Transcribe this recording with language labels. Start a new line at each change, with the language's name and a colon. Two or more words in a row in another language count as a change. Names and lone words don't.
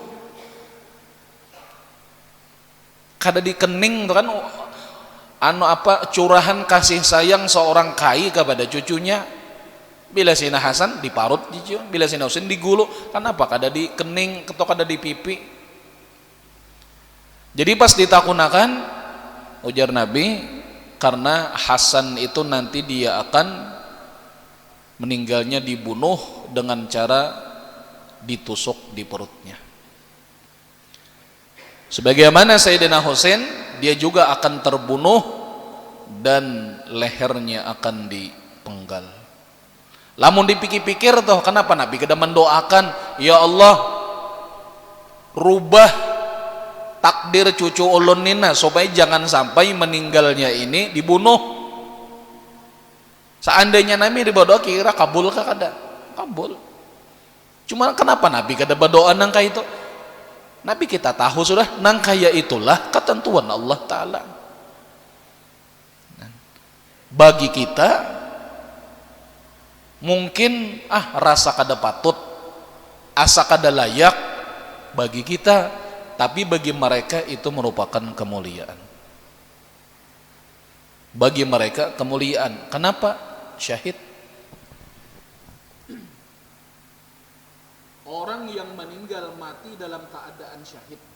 Indonesian: Kada dikening kan curahan kasih sayang seorang kai kepada cucunya. Bila Sayyidina Hasan diparut dicium, bila Sayyidina Husain digulu. Kenapa kada dikening atau kada di pipi? Jadi pas ditakunakan, ujar Nabi, karena Hasan itu nanti dia akan meninggalnya dibunuh dengan cara ditusuk di perutnya. Sebagaimana Sayyidina Husain, dia juga akan terbunuh dan lehernya akan dipenggal.
Banjar: Lamun dipikir-pikir
Indonesian: toh, kenapa Nabi kada mendoakan,
Arabic: ya Allah
Indonesian: rubah takdir
Banjar: cucu ulun nina
Indonesian: supaya jangan sampai meninggalnya ini dibunuh. Seandainya Nabi berdoa kira kabul kah?
Banjar: Kada kabul.
Indonesian: Cuma kenapa Nabi kada berdoa nangka itu? Nabi kita tahu sudah nangka ya itulah ketentuan Allah Ta'ala. Bagi kita mungkin rasa kada patut, asa kada layak bagi kita, tapi bagi mereka itu merupakan kemuliaan. Bagi mereka kemuliaan. Kenapa? Syahid. Orang yang meninggal mati dalam keadaan syahid.